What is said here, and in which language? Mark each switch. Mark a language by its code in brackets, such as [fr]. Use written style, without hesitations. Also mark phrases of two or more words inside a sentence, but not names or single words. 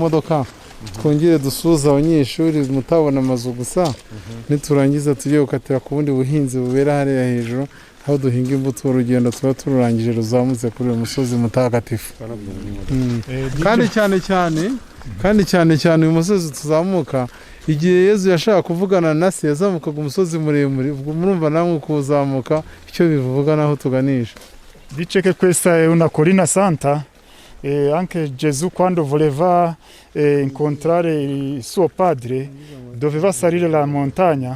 [rw] modoka twongere dusuhuza abanyeshuri mutabona amazu gusa niturangiza tugiye gukatira ku bundi buhinzi bubera hariya hejuru aho duhinga imbuto urugendo tuba tururangije ruzamutse kuri uyu musozi mutagatifu kandi cyane uyu musozi tuzamuka igihe Yezu yashaka kuvugana na se yazamukaga umusozi muremure ubwo murumva namwe kuzamuka icyo bivuga naho tuganisha. [it] Dice che questa è una collina santa e anche Gesù quando voleva incontrare il suo padre doveva salire la montagna.